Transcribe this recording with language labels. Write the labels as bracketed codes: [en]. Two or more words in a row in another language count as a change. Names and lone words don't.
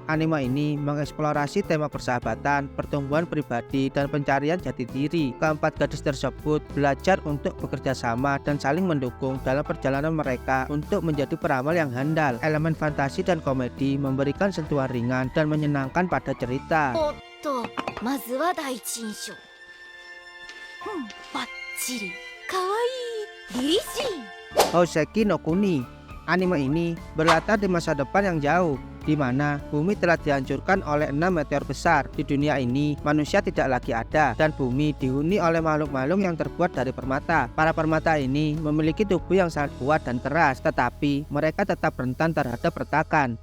[id] Anime ini mengeksplorasi tema persahabatan, pertumbuhan pribadi, dan pencarian jati diri. Keempat gadis tersebut belajar untuk bekerja sama dan saling mendukung dalam perjalanan mereka untuk menjadi peramal yang handal. Elemen fantasi dan komedi memberikan sentuhan ringan dan menyenangkan pada cerita. [ja] おっと、まずは第一印象。バッチリ。かわいい。凛々しい。 [id] Hoseki no Kuni. Anime ini berlatar di masa depan yang jauh, di mana bumi telah dihancurkan oleh 6 meteor besar. Di dunia ini, manusia tidak lagi ada dan bumi dihuni oleh makhluk-makhluk yang terbuat dari permata. Para permata ini memiliki tubuh yang sangat kuat dan keras, tetapi mereka tetap rentan terhadap retakan.